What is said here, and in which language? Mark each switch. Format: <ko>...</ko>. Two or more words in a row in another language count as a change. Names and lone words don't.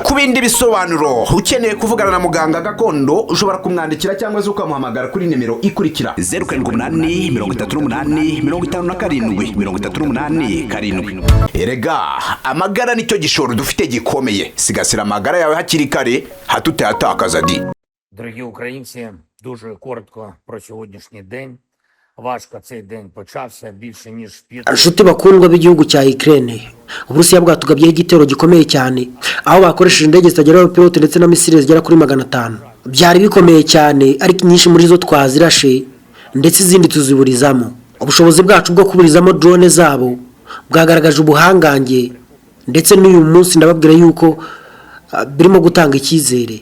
<rw>Ku bindi bisobanuro ukeneye kuvugana na muganga gakondo ushobora kumwandikira cyangwa se ukamuhamagara kuri nimero ikurikira 0788 Erega amagara nicyo gishoro dufite gikomeye. Sigasira amagara yawe hakiri kare hatutayatakaza di.</rw> <uk>Дорогі українці, дуже коротко про сьогоднішній день. Важко цей день почався більше ніж 5.</uk> <rw>Inshuti bakundwa b'igihugu cya Ukraine, Uburusiya bwatugabyeho igitero gikomeye cyane aho bakoresheje indege zitagera abapilote ndetse na misile zigera kuri 500. Byari bikomeye cyane ariko nyinshi muri zo twazirashe ndetse izindi tuziburizamo. Ubushobozi bwacu bwo kuburizamo drone zabo bwagaragaje ubuhangange ndetse n'uyu munsi ndababwira yuko birimo gutanga icyizere.</rw>